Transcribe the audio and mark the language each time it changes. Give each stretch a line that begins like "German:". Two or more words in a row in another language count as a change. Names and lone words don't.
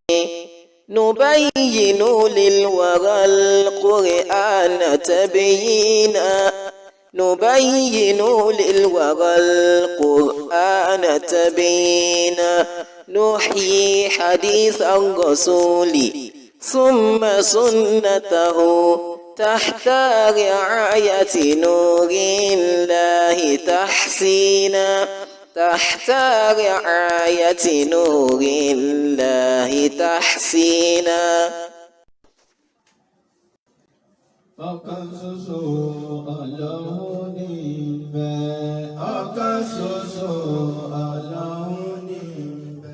Arabic: نبين للورى القرآن تبيينا نحيي حديث الرسول ثم سنته تحت رعاية نور الله تحسينا
Yoruba: Ọ̀kan ṣoṣo Ọlọ́hun ní ń bẹ. Ọ̀kan ṣoṣo Ọlọ́hun ní ń bẹ.